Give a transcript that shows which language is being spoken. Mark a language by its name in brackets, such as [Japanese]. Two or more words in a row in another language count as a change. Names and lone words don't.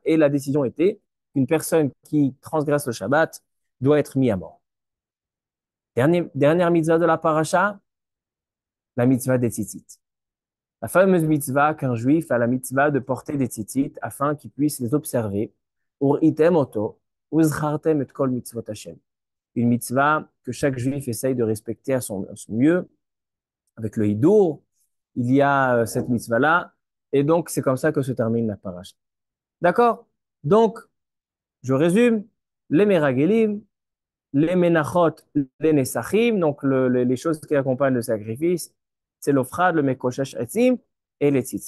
[French] Et la décision était qu'une personne qui transgresse le Shabbat doit être mise à mort. Dernière mitzvah de la paracha, la mitzvah des tzitzit. La fameuse mitzvah qu'un juif a la mitzvah de porter des tzitzit afin qu'il puisse les observer. [Hebrew] וראיתם אותו וזכרתם את כל מצוות השם. [French] Une mitzvah que chaque juif essaye de respecter à son mieux. Avec le hidour, il y a cette mitzvah-là. Et donc, c'est comme ça que se termine la paracha. D'accord? Donc, je résume. Les meragelim, les menachot, les nesachim, donc les choses qui accompagnent le sacrifice, c'est l'ofrad, le [Hebrew] מקושש עצים [French] et les tzitzit.